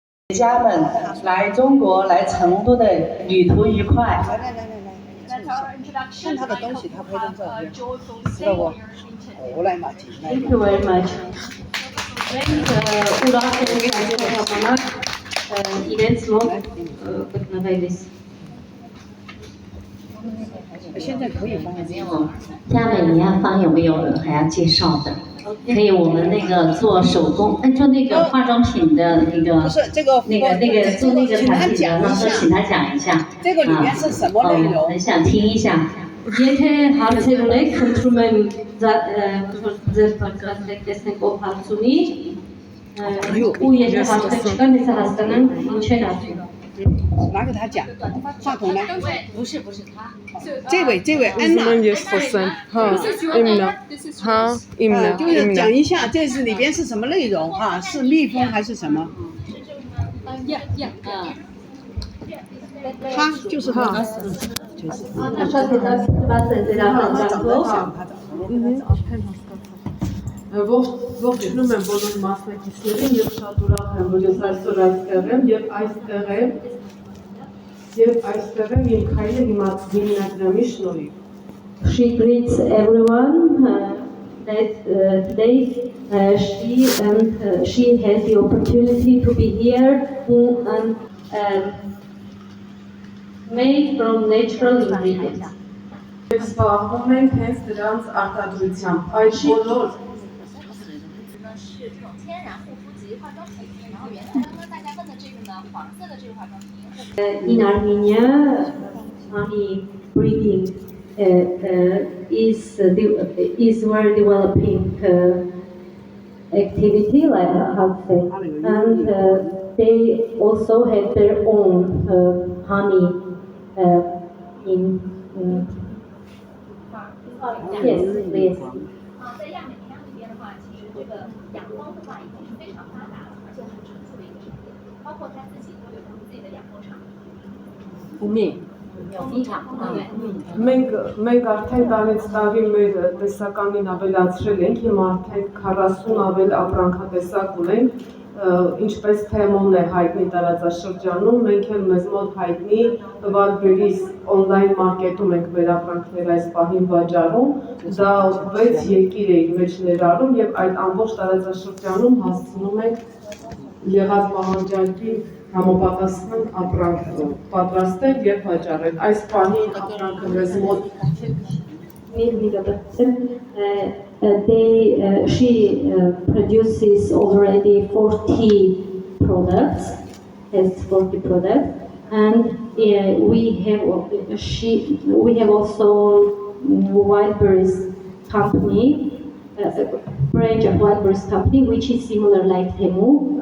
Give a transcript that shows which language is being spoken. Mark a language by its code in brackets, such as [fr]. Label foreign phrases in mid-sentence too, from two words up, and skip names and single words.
[zh] 家们来中国来成都的旅途愉快。看他的东西，他拍张照片，知道不？我来嘛， [en] Thank you very much. İletişim [zh] 现在可以放在这样。下面你要方有没有还要介绍的？可以，我们那个做手工，做那个化妆品的那个，不是这个那个做那个产品的，到时候请他讲一下。这个里面是什么内容？很想听一下。 [hy] Եթե հարցերունեք, խնդրում եմ ձեր պատկասեք տեսնենք ով հարց ունի, ու եթե հարցեր չկան, հեսա հասկանանք ինչ են ասում։ [zh] 拿给他讲，话筒呢？不是他，这位安娜，就是讲一下这是里边是什么内容哈？是蜜蜂还是什么？他就是他，就是。 [hy] Ողջունում եմ բոլոր մասնակիցներին եւ շատ ուրախ եմ, որ ես այսօր այստեղ եմ եւ այստեղ եմ իմ քայլը հիմնադրամի շնորհիվ. [en] She greets everyone that today she has the opportunity to be here and made from natural ingredients. [hy] Եվ զբաղվում ենք հենց դրանց արտադրությամբ. Այդ բոլոր [en] In Armenia, honey breeding is very developing activity, like how to say, and they also have their own honey in yes. [zh] 在亚美尼亚那边的话，其实这个养蜂的话已经是非常发达了，而且很成熟的一个产业，包括他自己都有他们自己的养蜂场。 [hy] Մենք արդեն տարեց տարի մեր տեսականին ավելացրել ենք, հիմա արդեն 40 ավել ապրանքատեսակ ունենք, ինչպես թե մոն է հայտնի տարածաշրջանում, մենք էլ մեզ մոտ հայտնի Wildberries on-line մարքեթում ենք մեր ապրանքները այս պահին վաճառում, դա 6 երկիր է իր մեջ ներառում եւ այդ ամբողջ տարածաշրջանում հասցնում ենք եղած պահանջարկի համապատասխան ապրանք պատրաստել եւ վաճառել։ Այս պահին ապրանքը մեզ մոտ [en] She produces already 40 products, has 40 products, and we have also Wildberries company, a branch of Wildberries company, which is similar like Temu.